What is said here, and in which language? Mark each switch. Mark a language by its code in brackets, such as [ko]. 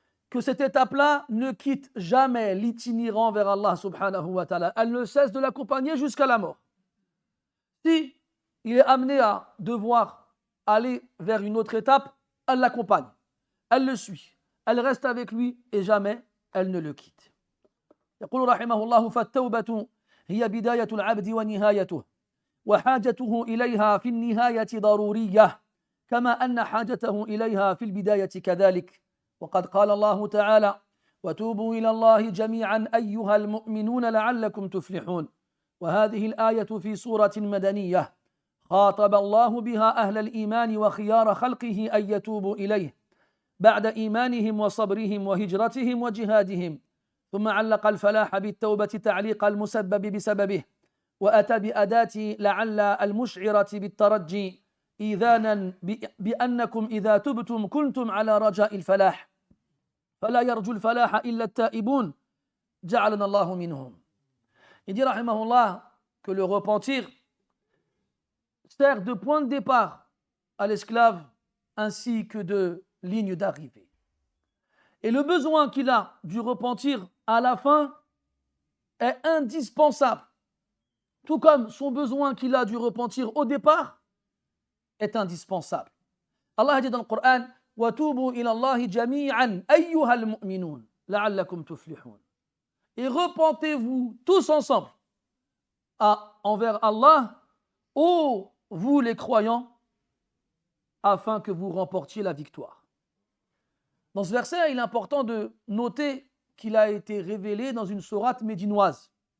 [fr] Que cette étape-là ne quitte jamais l'itinérant vers Allah subhanahu wa ta'ala. Elle ne cesse de l'accompagner jusqu'à la mort. Si il est amené à devoir aller vers une autre étape, elle l'accompagne, elle le suit, elle reste avec lui et jamais elle ne le quitte. [ar] يقول رحمه الله فالتوبة هي بداية العبد ونهايته وحاجته إليها في النهاية ضرورية كما أن حاجته إليها في البداية كذلك وقد قال الله تعالى وتوبوا إلى الله جميعا أيها المؤمنون لعلكم تفلحون وهذه الآية في سورة مدنية خاطب الله بها أهل الإيمان وخيار خلقه أن يتوبوا إليه بعد إيمانهم وصبرهم وهجرتهم وجهادهم ثم علق الفلاح بالتوبة تعليق المسبب بسببه وأتى بأداة لعل المشعرة بالترجي إيذانا بأنكم إذا تبتم كنتم على رجاء الفلاح فلا يرجو الفلاح إلا التائبون جعلنا الله منهم. [fr] Il dit rahimahullah que le repentir sert de point de départ à l'esclave ainsi que de ligne d'arrivée. Et le besoin qu'il a du repentir à la fin est indispensable, tout comme son besoin qu'il a du repentir au départ est indispensable. Allah dit dans le Coran [ar] وَتُوبُوا إِلَى اللَّهِ جَمِيعًا أَيُّهَا الْمُؤْمِنُونَ لَعَلَّكُمْ تُفْلِحُونَ. [fr] Et repentez-vous tous ensemble envers Allah, ô vous les croyants, afin que vous remportiez la victoire. Dans ce verset, il est important de noter qu'il a été révélé dans une sourate médinoise.